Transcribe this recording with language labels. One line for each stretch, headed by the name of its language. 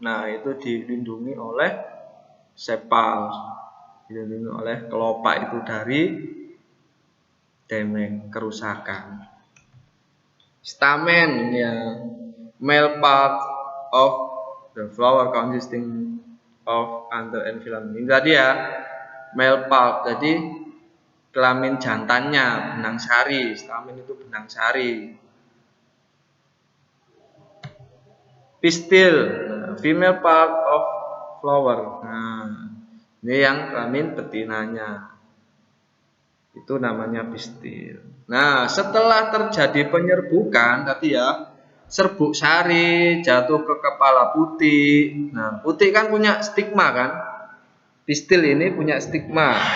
Indonesian: Nah, itu dilindungi oleh sepal, dilindungi oleh kelopak itu dari damage, kerusakan.
English: Stamen ya, male part of the flower consisting of anther and filament.
Indonesian: Ini tadi ya,
English: male part,
Indonesian: jadi kelamin jantannya benang sari. Stamen itu benang sari.
English: Pistil, female part of flower.
Indonesian: Nah, ini yang kelamin betinanya. Itu namanya pistil. Nah, setelah terjadi penyerbukan tadi ya, serbuk sari jatuh ke kepala putih. Nah, putih kan punya stigma kan? Pistil ini punya stigma.